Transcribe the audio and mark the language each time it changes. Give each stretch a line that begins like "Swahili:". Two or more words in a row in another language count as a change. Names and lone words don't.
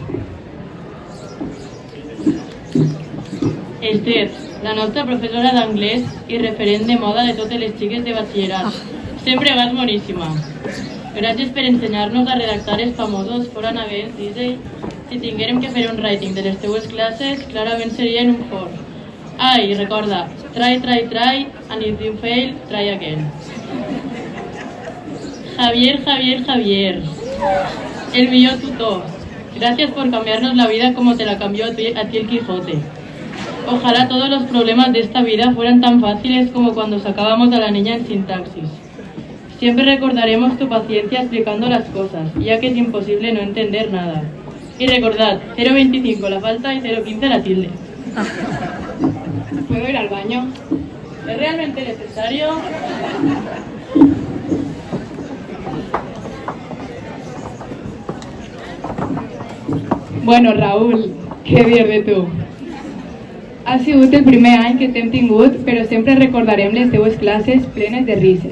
Catalan: Esther, la nostra professora d'anglès i referent de moda de totes les xiques de batxillerat. Sempre vas boníssima. Gràcies per ensenyar-nos a redactar els famosos
English: foren against Disney.
Catalan: Si tinguérem que fer un writing de les teues classes, clarament serien un for. I recorda,
English: try, and if you fail, try again.
Catalan: Javier, el millor tutor.
Spanish: Gracias por cambiarnos la vida como te la cambió a ti el Quijote. Ojalá todos los problemas de esta vida fueran tan fáciles como cuando sacábamos a la niña en sintaxis. Siempre recordaremos tu paciencia explicando las cosas, ya que es imposible no entender nada. Y recordad, 0,25 la falta y 0,15 la tilde. ¿Puedo ir al baño? ¿Es realmente necesario?
Catalan: Bueno, Raúl, què dir de tu? Ha sigut el primer any que t'hem tingut, però sempre recordarem les teues classes plenes de rises.